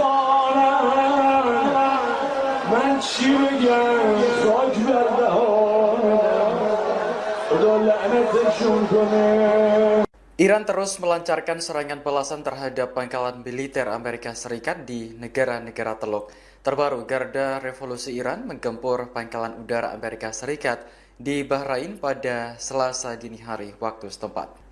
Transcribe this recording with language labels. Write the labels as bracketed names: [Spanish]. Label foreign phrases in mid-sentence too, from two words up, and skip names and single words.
[Persian] خوانن من چی بگم خاک بر دهانم خدا لعنتشون کنه. [Indonesian] Iran terus melancarkan serangan balasan terhadap pangkalan militer Amerika Serikat di negara-negara Teluk. Terbaru, Garda Revolusi Iran menggempur pangkalan udara Amerika Serikat di Bahrain pada Selasa dini hari waktu setempat.